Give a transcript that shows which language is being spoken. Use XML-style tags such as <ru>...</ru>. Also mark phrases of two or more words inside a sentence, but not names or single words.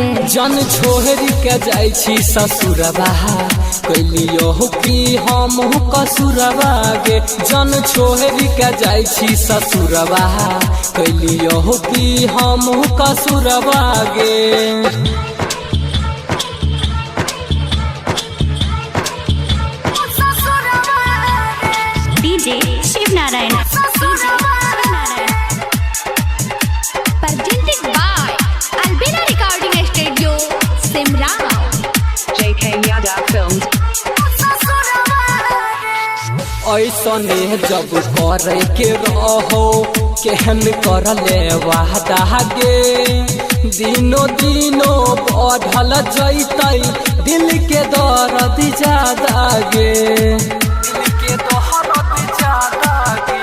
<mai>जन छोड़ के जाई छी ससुरवा कैलियो कि हम कसुरवा गे जन छोड़ के जाई छी ससुरवा कैलियो कि हम कसुरवा गे</mai> <en>DJ Shiv Narayan. Presented by Albina Recording Studio, Simla. J.K. Yadav Films.</en> <mai>ऐसने जब करे के रहो केहन कर ले वादा गे दिनो दिनो बढ़ल जैतै दिल के दर्द ज्यादा गे दिल के दर्द ज्यादा गे</mai>